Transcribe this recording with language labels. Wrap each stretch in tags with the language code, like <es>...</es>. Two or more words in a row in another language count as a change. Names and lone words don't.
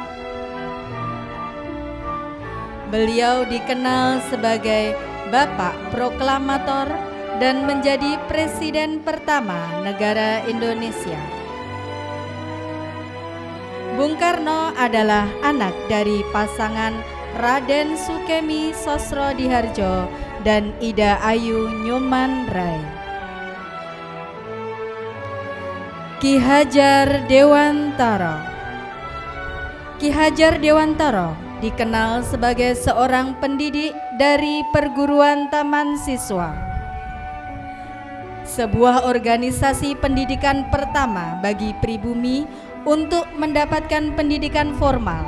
<id>Beliau dikenal sebagai Bapak Proklamator dan menjadi Presiden pertama negara Indonesia. Bung Karno adalah anak dari pasangan Raden Sukemi Sosrodihardjo dan Ida Ayu Nyoman Rai. Ki Hajar Dewantara. Ki Hajar Dewantara dikenal sebagai seorang pendidik dari Perguruan Taman Siswa, sebuah organisasi pendidikan pertama bagi pribumi untuk mendapatkan pendidikan formal.</id>